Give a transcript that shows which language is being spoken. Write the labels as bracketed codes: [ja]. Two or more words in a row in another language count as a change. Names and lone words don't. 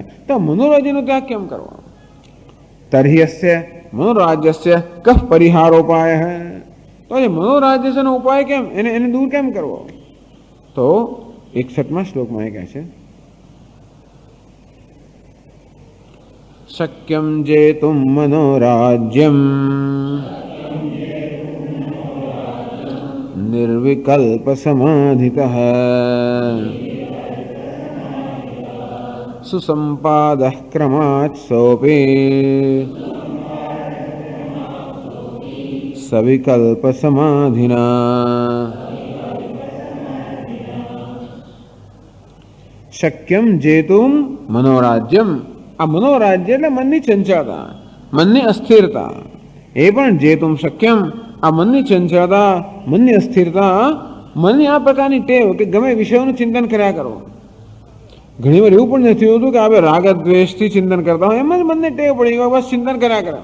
[gu] તો મનોરાજ્યનો ત્યાગ કેમ કરવો? [sa] તર્હિયસ્ય મનોરાજ્યસ્ય કફ પરિહારોપાય. [gu] તો એ મનોરાજ્યનો ઉપાય કેમ? એને દૂર કેમ કરવો? તો 61મા શ્લોકમાં એ કહે છે [sa] शक्यं जेतुं मनोराज्यम् निर्विकल्पसमाधितः सुसंपादः क्रमात् सोऽपि सविकल्पसमाधिना। शक्यम जेतुम मनोराज्यम। [gu] आ मनोराज्य એટલે મનની ચંચળતા, મનની અસ્થિરતા. એ પણ [sa] જેતુમ શક્યમ, [gu] આ મનની ચંચળતા, મનની અસ્થિરતા, મનની આ પ્રકારની ટેવ કે ગમે વિષયોનું ચિંતન કર્યા કરો. ઘણી વાર એવું પણ નથી હોતું કે આપણે રાગ દ્વેષથી ચિંતન કરતા હોય, એમ જ મનને ટેવ પડી ગઈ, બસ ચિંતન કર્યા કરે.